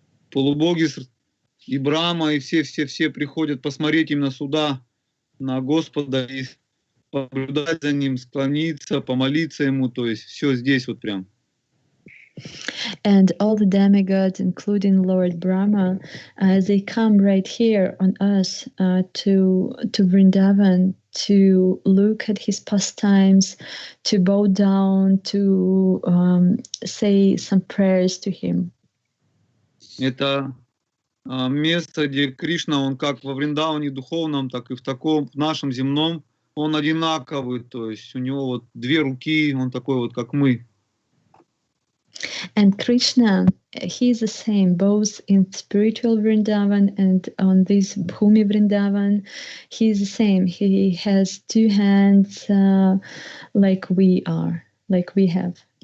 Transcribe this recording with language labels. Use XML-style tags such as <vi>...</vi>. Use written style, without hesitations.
<ru>Полубоги и Брахма, и все приходят посмотреть именно сюда, на Господа, и понаблюдать за Ним, склониться, помолиться Ему, то есть все здесь вот прям.</ru> <en>And all the demigods, including Lord Brahma, they come right here on us to Vrindavan to look at his pastimes, to bow down, to say some prayers to him.</en> <ru>Это место, где Кришна, он как во Вриндаване духовном, так и в таком, в нашем земном, он одинаковый, то есть у него вот две руки, он такой вот, как мы.</ru> <en>And Krishna, he is the same both in spiritual Vrindavan and on this Bhumi Vrindavan. He is the same. He has two hands like we are, like we have.</en>